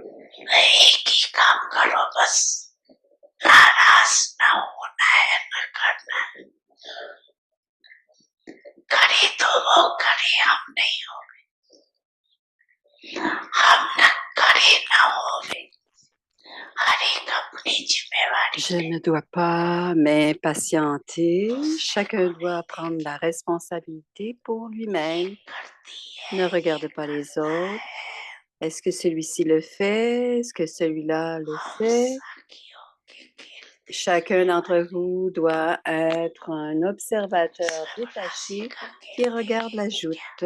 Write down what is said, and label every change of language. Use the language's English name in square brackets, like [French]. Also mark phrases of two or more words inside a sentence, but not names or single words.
[Hindi] एक ही काम करो बस, नाराज ना होना है, न करना है। करे तो वो करे, हम नहीं होवे, हम न करे न होवे, हर एक अपनी जिम्मेवारी [French] Je ne dois pas m'impatienter. Chacun doit prendre la responsabilité pour lui-même. Ne regarde pas les autres. Est-ce que celui-ci le fait? Est-ce que celui-là le fait? Chacun d'entre vous doit être un observateur détaché qui regarde la joute.